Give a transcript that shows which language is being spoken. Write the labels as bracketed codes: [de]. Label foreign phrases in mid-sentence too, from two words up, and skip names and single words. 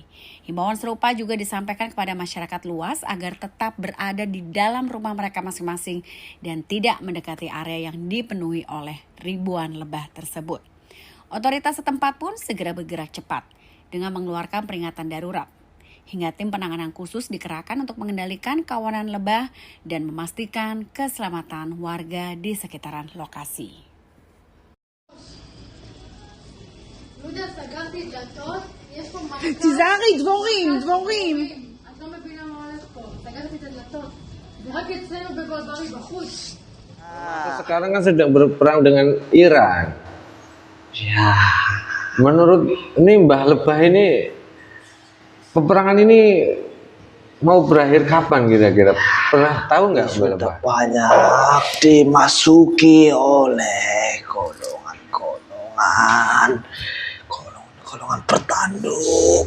[id] Himbauan serupa juga disampaikan kepada masyarakat luas agar tetap berada di dalam rumah mereka masing-masing dan tidak mendekati area yang dipenuhi oleh ribuan lebah tersebut. Otoritas setempat pun segera bergerak cepat dengan mengeluarkan peringatan darurat. Hingga tim penanganan khusus dikerahkan untuk mengendalikan kawanan lebah dan memastikan keselamatan warga di sekitaran lokasi. [he] תיזהרי, דבורים. את לא מבינה מה הולך פה. סגרתי את הדלתות. ורק אצלנו בברברי בחוץ. [id] Sekarang kan sedang berperang dengan Iran. Ya. Menurut ini Mbah Lebah ini, peperangan ini mau berakhir kapan kira-kira? Pernah tahu nggak Mbah Lebah? Sudah banyak dimasuki oleh golongan bertanduk.